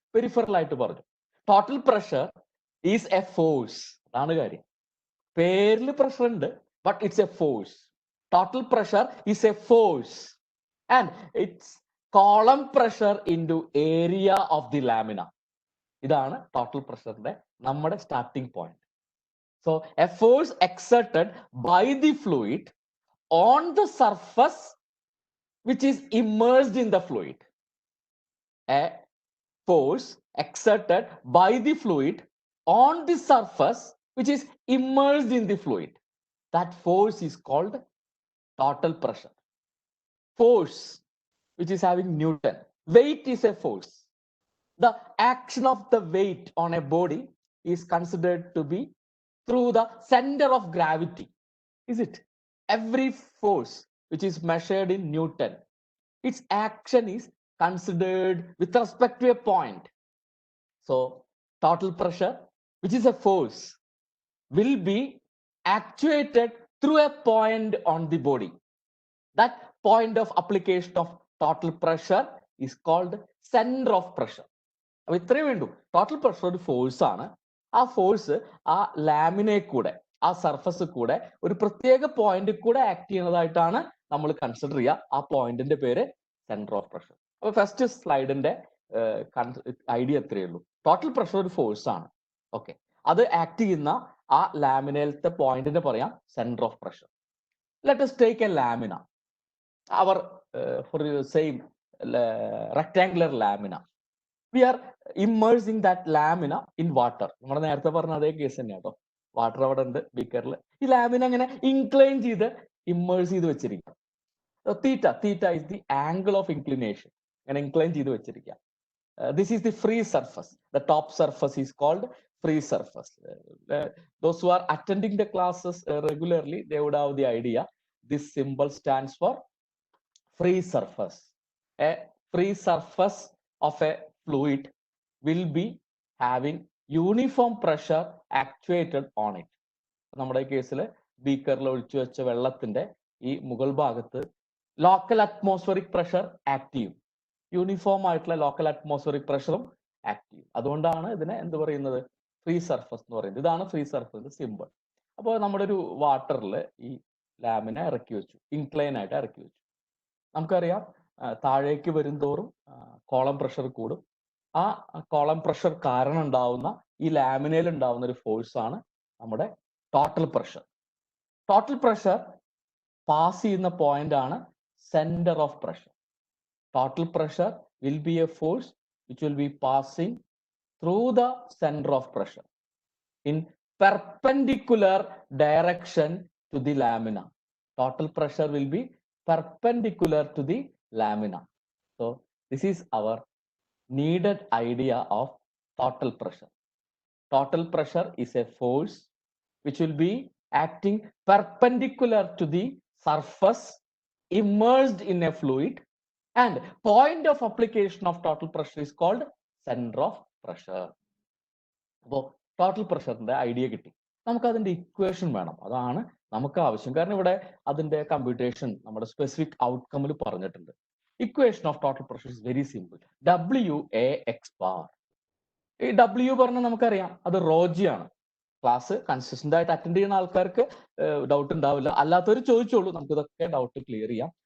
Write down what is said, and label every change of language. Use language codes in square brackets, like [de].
[ml] Peripheral ആയിട്ട് പറഞ്ഞു, [en] Total pressure is a force. [ml] അതാണ് കാര്യം. പേരിൽ പ്രഷർ ഉണ്ട്, [en] But it's a force. Total pressure is a force and it's column pressure into area of the lamina. [ml] ഇതാണ് total പ്രഷറിന്റെ നമ്മുടെ starting point. [en] So a force exerted by the fluid on the surface which is immersed in the fluid. A force exerted by the fluid on the surface which is immersed in the fluid. That force is called total pressure. Force which is having Newton. Weight is a force. The action of the weight on a body is considered to be through the center of gravity. Is it? Every force which is measured in Newton, its action is considered with respect to a point. So total pressure, which is a force, will be actuated through a point on the body. That point of application of total pressure is called center of pressure. [ml] അപ്പൊ ഇത്രയും വേണ്ടു. Total pressure ഒരു force ആണ്. ആ force ആ ലാമിനെ കൂടെ, ആ surface കൂടെ ഒരു പ്രത്യേക പോയിന്റ് കൂടെ ആക്ട് ചെയ്യുന്നതായിട്ടാണ് നമ്മൾ കൺസിഡർ ചെയ്യുക. ആ പോയിന്റിന്റെ പേര് സെന്റർ ഓഫ് പ്രഷർ. അപ്പൊ ഫസ്റ്റ് സ്ലൈഡിന്റെ ഐഡിയ എത്രയേ ഉള്ളൂ. ടോട്ടൽ പ്രഷർ ഒരു ഫോഴ്സ് ആണ്. ഓക്കെ, അത് ആക്ട് ചെയ്യുന്ന ആ ലാമിനയിലത്തെ പോയിന്റിനെ പറയാം centre of pressure. [en] Let us take a lamina, our for the same rectangular lamina. We are immersing that lamina in water. [ml] നമ്മൾ നേരത്തെ പറഞ്ഞ അതേ കേസ് തന്നെയാണ് കേട്ടോ. വാട്ടർ അവിടെ ഉണ്ട് ബീക്കറിൽ. ഈ ലാമിന അങ്ങനെ ഇൻക്ലൈൻ ചെയ്ത് ഇമ്മേഴ്സ് ചെയ്ത് വെച്ചിരിക്കുക. [en] Theta, theta is the angle of inclination. [ml] അങ്ങനെ ഇൻക്ലൈൻ ചെയ്ത് വെച്ചിരിക്കുക. [en] This is the free surface. The top surface is called free surface. Those who are attending the classes regularly, they would have the idea. This symbol stands for free surface. A free surface of a fluid will be having uniform pressure actuated on it. [ml] നമ്മുടെ കേസിൽ ബീക്കറിൽ ഒഴിച്ചു വെച്ച വെള്ളത്തിന്റെ ഈ മുകൾ ഭാഗത്ത് local atmospheric pressure act ചെയ്യും. Uniform ആയിട്ടുള്ള ലോക്കൽ അറ്റ്മോസ്ഫറിക് പ്രഷറും ആക്ട് ചെയ്യും. അതുകൊണ്ടാണ് ഇതിനെ എന്ത് പറയുന്നത്, ഫ്രീ സർഫസ് എന്ന് പറയുന്നത്. ഇതാണ് ഫ്രീ സർഫസിന്റെ സിമ്പിൾ. അപ്പോൾ നമ്മുടെ ഒരു വാട്ടറിൽ ഈ ലാമിനെ ഇറക്കി വെച്ചു, ഇൻക്ലൈൻ ആയിട്ട് ഇറക്കി വെച്ചു. നമുക്കറിയാം താഴേക്ക് വരും തോറും കോളം പ്രഷർ കൂടും. ആ കോളം പ്രഷർ കാരണം ഉണ്ടാവുന്ന ഈ ലാമിനയിൽ ഉണ്ടാവുന്ന ഒരു ഫോഴ്സ് ആണ് നമ്മുടെ total pressure. Total pressure pass ചെയ്യുന്ന പോയിന്റ് ആണ് centre of pressure. [en] Total pressure will be a force which will be passing through the center of pressure in perpendicular direction to the lamina. Total pressure will be perpendicular to the lamina. So this is our needed idea of total pressure. Total pressure is a force which will be acting perpendicular to the surface immersed in a fluid, and point of application of total pressure is called center of pressure. [ml] അപ്പോൾ total പ്രഷറിന്റെ idea കിട്ടി. നമുക്ക് അതിന്റെ equation വേണം. അതാണ് നമുക്ക് ആവശ്യം. കാരണം ഇവിടെ അതിന്റെ കമ്പ്യൂട്ടേഷൻ നമ്മുടെ സ്പെസിഫിക് ഔട്ട്കമിൽ പറഞ്ഞിട്ടുണ്ട്. [en] Equation of total pressure is very simple. WA(x bar). [ml] ഈ W പറഞ്ഞാൽ നമുക്കറിയാം അത് റോജി ആണ്. ക്ലാസ് കൺസിസ്റ്റന്റ് ആയിട്ട് അറ്റൻഡ് ചെയ്യുന്ന ആൾക്കാർക്ക് ഡൗട്ട് ഉണ്ടാവില്ല. അല്ലാത്തവർ ചോദിച്ചോളൂ, നമുക്ക് ഇതൊക്കെ ഡൗട്ട് ക്ലിയർ ചെയ്യാം.